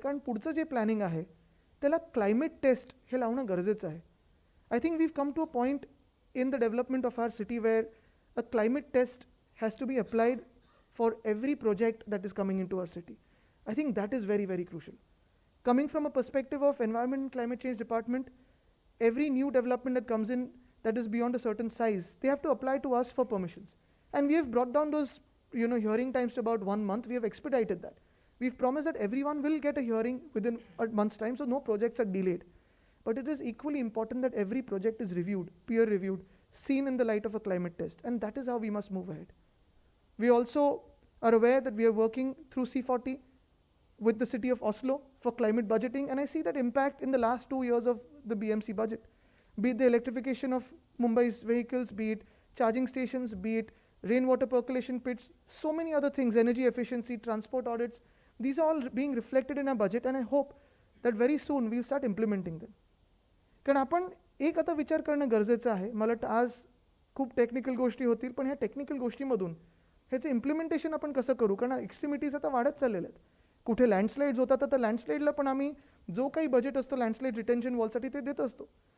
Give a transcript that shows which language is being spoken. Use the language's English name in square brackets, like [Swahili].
[Marathi] कारण पुढचं जे प्लॅनिंग आहे त्याला क्लायमेट टेस्ट हे लावणं गरजेचं आहे. [English] I think we've come to a point in the development of our city where a climate test has to be applied for every project that is coming in to our city. I think that is very very crucial. Coming from a perspective of Environment and Climate Change Department, every new development that comes in that is beyond a certain size, they have to apply to us for permissions. And we have brought down those hearing times to about 1 month. We have expedited that. We've promised that everyone will get a hearing within a month's time, so no projects are delayed. But it is equally important that every project is reviewed, peer reviewed, seen in the light of a climate test, and that is how we must move ahead. We also are aware that we are working through C40 with the city of Oslo for climate budgeting, and I see that impact in the last 2 years of the BMC budget. Be it the electrification of Mumbai's vehicles, be it charging stations, be it rainwater percolation pits, so many other things, energy efficiency, transport audits, these are all being reflected in our budget, and I hope that very soon we'll start implementing them. [Marathi] कारण आपण एक आता विचार करणं गरजेचं आहे. मला वाटतं आज खूप टेक्निकल गोष्टी होतील, पण ह्या टेक्निकल गोष्टीमधून ह्याचं इम्प्लिमेंटेशन आपण कसं करू, कारण एक्स्ट्रीमिटीज आता वाढत चाललेल्या आहेत. कुठे लँडस्लाईड्स होतात, तर लँडस्लाईडला पण आम्ही जो काही बजेट असतो लँडस्लाईड रिटेन्शन वॉलसाठी ते देत असतो.